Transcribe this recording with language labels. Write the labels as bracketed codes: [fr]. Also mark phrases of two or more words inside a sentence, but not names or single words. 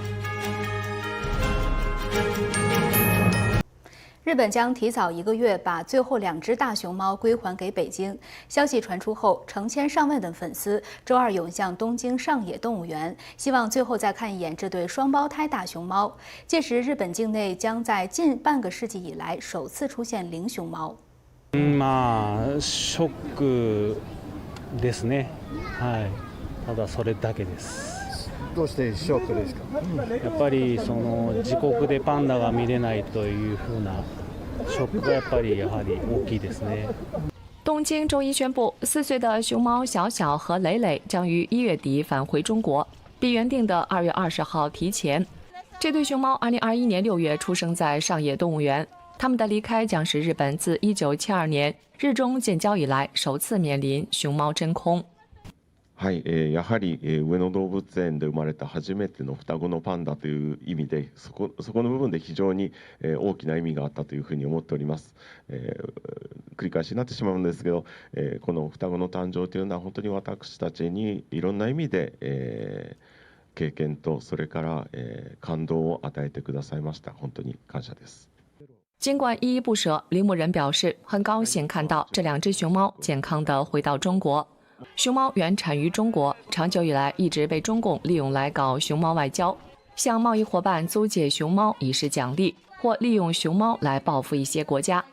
[zh] 日本将提早1个月把最后2只大熊猫归还给北京。消息传出后，成千上万的粉丝周二涌向东京上野动物园，希望最后再看一眼这对双胞胎大熊猫。届时，日本境内将在近半个世紀以来首次出现0熊猫。 [ja] ショックですね。はい。ただそれだけです。どうしてショックですか？やっぱりその自国でパンダが見れないというふうなショックがやはり大きいですね。 [zh] 东京周一宣布，4岁的熊猫小小和蕾蕾将于1月底返回中国，比原定的2月20号提前。这对熊猫2021年6月出生在上野動物園，它们的离开将是日本自1972年日中建交以来首次面临熊猫真空。 [ja] はい、やはり、上野動物園で生まれた初めての双子のパンダという意味で、そこの部分で非常に、大きな意味があったというふうに思っております。繰り返しになってしまうんですけど、この双子の誕生というのは本当に私たちにいろんな意味で、経験とそれから、感動を与えてくださいました。本当に感謝です。 [zh] 尽管依依不舍，铃木人表示很高兴看到这2只熊猫健康地回到中国。熊猫原产于中国，长久以来一直被中共利用来搞熊猫外交，向贸易伙伴租借熊猫以示奖励，或利用熊猫来报复一些国家。